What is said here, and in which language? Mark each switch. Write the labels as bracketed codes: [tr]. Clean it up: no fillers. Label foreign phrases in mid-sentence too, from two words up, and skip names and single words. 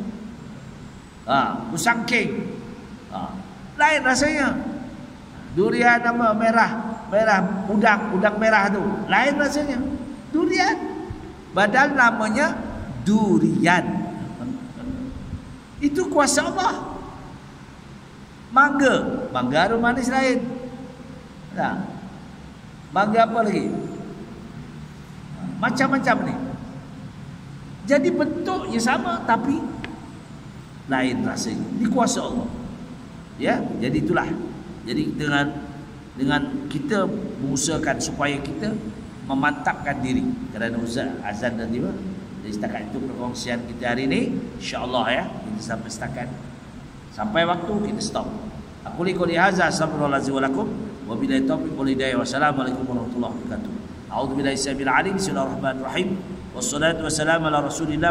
[ms] Musang kek. Lain rasanya. Durian apa? Merah udang merah tu. Lain rasanya. Durian. Padahal namanya durian. Itu kuasa Allah. Mangga aroma manis lain. Mangga apa lagi? Macam-macam ni. Jadi bentuknya sama tapi lain rasanya. Ini kuasa Allah. Ya, jadi itulah. Jadi dengan kita mengusahakan supaya kita memantapkan diri kerana azan dan tiba. Jadi setakat itu perkongsian kita hari ini, [ar] إن شاء الله [ms] ya. Kita sampai setakat. Sampai waktu kita stop. [ar] أقول قولي هذا أستغفر الله العظيم ولكم وبالله التوفيق والهداية. والسلام عليكم ورحمة الله وبركاته. أعوذ بالله من الشيطان الرجيم. بسم الله الرحمن الرحيم. والصلاة والسلام على رسول الله.